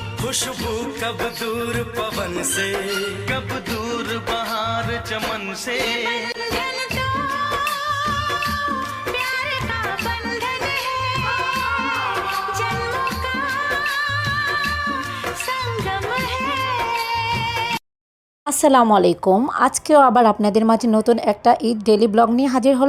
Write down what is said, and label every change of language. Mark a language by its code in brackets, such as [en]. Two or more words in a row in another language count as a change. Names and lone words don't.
[hi] खुशबू कब दूर पवन से, कब दूर बहार चमन से। [bn] আসসালামু আলাইকুম। আজকেও আবার আপনাদের মাঝে নতুন একটা ঈদ [en] daily blog [bn] নিয়ে হাজির হলাম।